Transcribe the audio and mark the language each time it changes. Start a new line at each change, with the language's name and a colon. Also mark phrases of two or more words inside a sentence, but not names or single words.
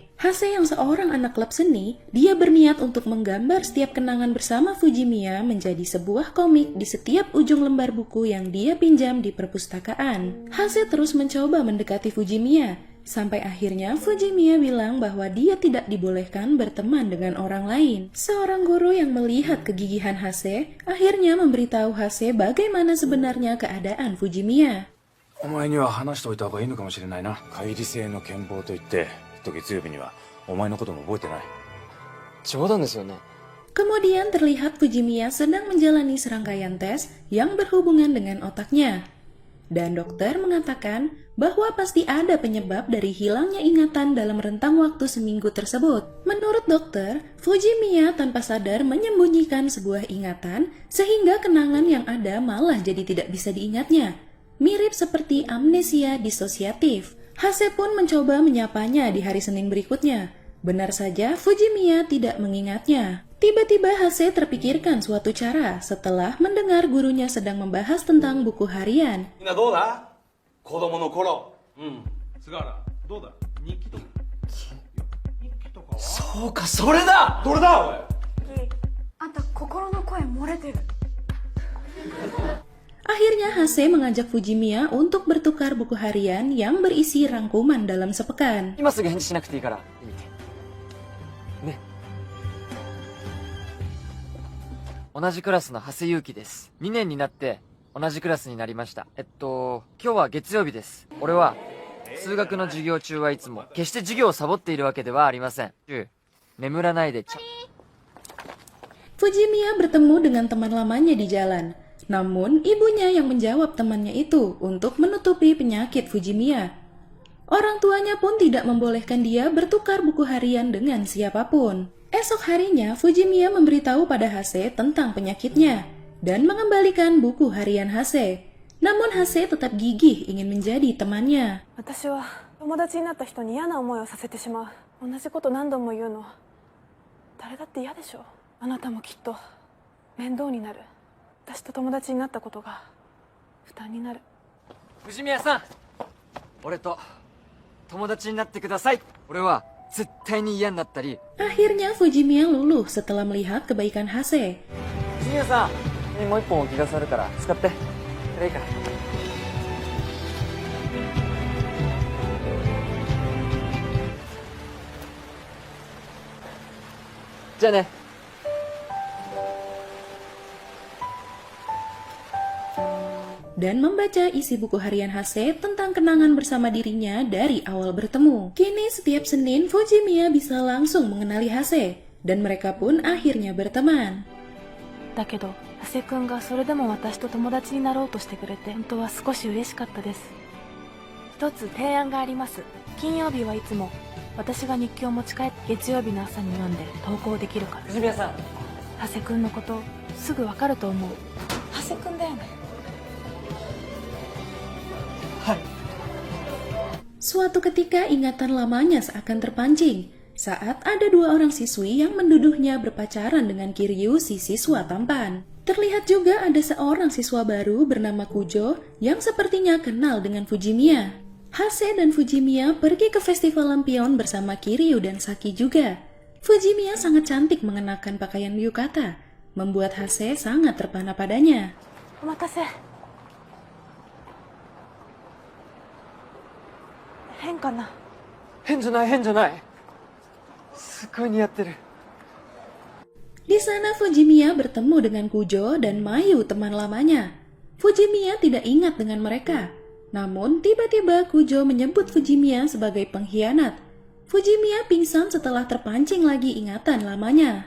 Indonesian: Hase yang seorang anak klub seni, dia berniat untuk menggambar setiap kenangan bersama Fujimiya menjadi sebuah komik di setiap ujung lembar buku yang dia pinjam di perpustakaan. Hase terus mencoba mendekati Fujimiya. Sampai akhirnya Fujimiya bilang bahwa dia tidak dibolehkan berteman dengan orang lain. Seorang guru yang melihat kegigihan Hase akhirnya memberitahu Hase bagaimana sebenarnya keadaan Fujimiya.
Japanese: お前には話しておいた方がいいのかもしれないな。乖離性の健忘といって、きっと月曜日にはお前のことも覚えてない。冗談ですよね。
Indonesian: Kemudian terlihat Fujimiya sedang menjalani serangkaian tes yang berhubungan dengan otaknya. Dan dokter mengatakan bahwa pasti ada penyebab dari hilangnya ingatan dalam rentang waktu seminggu tersebut. Menurut dokter, Fujimiya tanpa sadar menyembunyikan sebuah ingatan sehingga kenangan yang ada malah jadi tidak bisa diingatnya. Mirip seperti amnesia disosiatif. Hase pun mencoba menyapanya di hari Senin berikutnya. Benar saja, Fujimiya tidak mengingatnya. Tiba-tiba Hase terpikirkan suatu cara setelah mendengar gurunya sedang membahas tentang buku harian.
Japanese: みんなどうだ子供の頃。菅原、どうだ日記とか。日記とかはそうか、それだ。どれだおい。あんた心の声漏れてる。
Indonesian: Akhirnya Hase mengajak Fujimiya untuk bertukar buku harian yang berisi rangkuman dalam sepekan.
Japanese: 今すぐ返事しなくていいから見て。ね。同じクラスの長谷祐希です。2年になって同じクラスになりました。今日は月曜日です。俺は数学の授業中はいつも決して授業をサボっているわけではありません。眠らないで
Indonesian: Fujimiya bertemu dengan teman lamanya di jalan. Namun, ibunya yang menjawab temannya itu untuk menutupi penyakit Fujimiya. Orang tuanya pun tidak membolehkan dia bertukar buku harian dengan siapapun. Esok harinya, Fujimiya memberitahu pada Hase tentang penyakitnya dan mengembalikan buku harian Hase. Namun Hase tetap gigih ingin menjadi temannya.
Japanese: 私は友達になった人に嫌な思いをさせてしまう。同じこと何度も言うの。誰だって嫌でしょ。あなたもきっと面倒になる。私と友達になったことが負担になる。藤宮さん、俺と友達になってください。俺は絶対に嫌になったり。
Indonesian: Akhirnya Fujimiya luluh setelah melihat kebaikan Hase.
Japanese: 藤宮さん、もう一本置き出されるから使って。これいいから。じゃあね。
Indonesian: Dan membaca isi buku harian Hase tentang kenangan bersama dirinya dari awal bertemu. Kini setiap Senin Fujimiya bisa langsung mengenali Hase dan mereka pun akhirnya berteman.
Japanese: だけど、長谷くんがそれでも私と友達になろうとしてくれて、本当は少し嬉しかったです。一つ提案があります。金曜日はいつも私が日記を持ち帰って月曜日の朝に読んで投稿できるから。藤宮さん、長谷くんのことすぐわかると思う。長谷くんだよね。
Indonesian: Suatu ketika ingatan lamanya seakan terpancing saat ada dua orang siswi yang menduduhnya berpacaran dengan Kiryu si siswa tampan. Terlihat juga ada seorang siswa baru bernama Kujo yang sepertinya kenal dengan Fujimiya. Hase dan Fujimiya pergi ke festival lampion bersama Kiryu dan Saki juga. Fujimiya sangat cantik mengenakan pakaian yukata, membuat Hase sangat terpana padanya.
Japanese: お待たせ。変かな。変じゃない変じゃない。すっごい似合ってる。
Indonesian: Di sana Fujimiya bertemu dengan Kujo dan Mayu teman lamanya. Fujimiya tidak ingat dengan mereka. Namun tiba-tiba Kujo menyebut Fujimiya sebagai pengkhianat. Fujimiya pingsan setelah terpancing lagi ingatan lamanya.